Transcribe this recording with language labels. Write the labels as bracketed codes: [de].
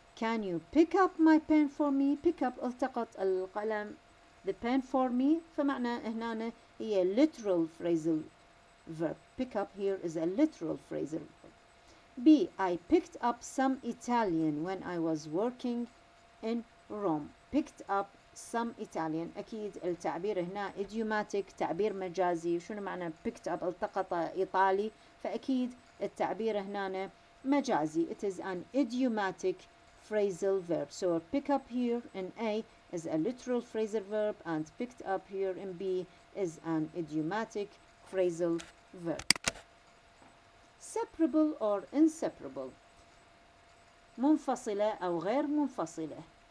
[en] Can you pick up my pen for me? Pick up [ar] التقط القلم [en] the pen for me. [ar] فمعنى هنا هي literal phrasal verb. [en] Pick up here is a literal phrasal verb. B. I picked up some Italian when I was working in Rome. Picked up some Italian. [ar] أكيد التعبير هنا idiomatic تعبير مجازي. شنو معنى picked up التقط إيطالي؟ فأكيد التعبير هنا مجازي. [en] It is an idiomatic phrasal verb. So pick up here in A is a literal phrasal verb and picked up here in B is an idiomatic phrasal verb. Separable or inseparable. [ar] منفصلة أو غير منفصلة.